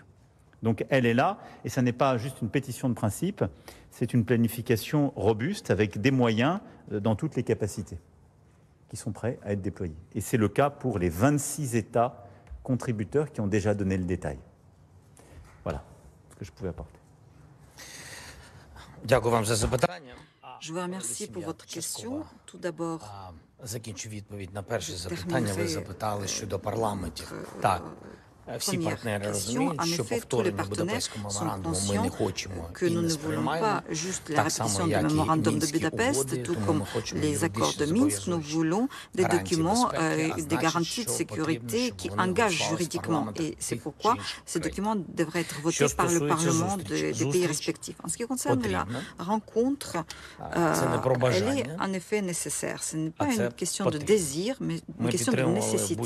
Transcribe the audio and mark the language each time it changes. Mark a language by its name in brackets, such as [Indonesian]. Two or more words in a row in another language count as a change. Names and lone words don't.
[French] Donc elle est là et ça n'est pas juste une pétition de principe, c'est une planification robuste avec des moyens dans toutes les capacités qui sont prêts à être déployés. Et c'est le cas pour les 26 États contributeurs qui ont déjà donné le détail. Voilà ce que je pouvais apporter. Je vous remercie pour votre question. Tout d'abord, [Ukrainian] Закінчу відповідь на перше запитання. Ви запитали щодо парламентів. Так, всі партнери розуміють, що повторення Будапештського меморандуму ми не хочемо і не сприймаємо. Так само, як і Мінські угоди, тому ми хочемо юридично зобов'язуючі гарантії безпеки, [French] des garanties de sécurité qui engagent juridiquement. Et c'est pourquoi ces documents devraient être votés par le Parlement des pays respectifs. En ce qui concerne la rencontre, elle est en effet nécessaire. Ce n'est pas une question de désir, mais une question de nécessité.